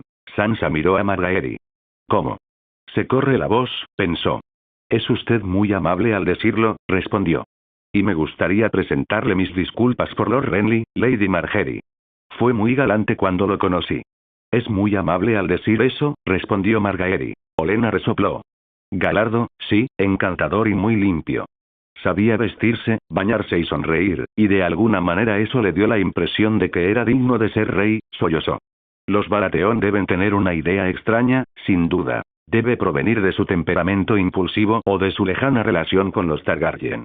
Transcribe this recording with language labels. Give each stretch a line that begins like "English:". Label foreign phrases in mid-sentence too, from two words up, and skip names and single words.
Spanish: Sansa miró a Margaery. ¿Cómo? Se corre la voz, pensó. Es usted muy amable al decirlo, respondió. Y me gustaría presentarle mis disculpas por Lord Renly, Lady Margaery. Fue muy galante cuando lo conocí. Es muy amable al decir eso, respondió Margaery. Olenna resopló. Galardo, sí, encantador y muy limpio. Sabía vestirse, bañarse y sonreír, y de alguna manera eso le dio la impresión de que era digno de ser rey, sollozó. Los Baratheon deben tener una idea extraña, sin duda. Debe provenir de su temperamento impulsivo o de su lejana relación con los Targaryen.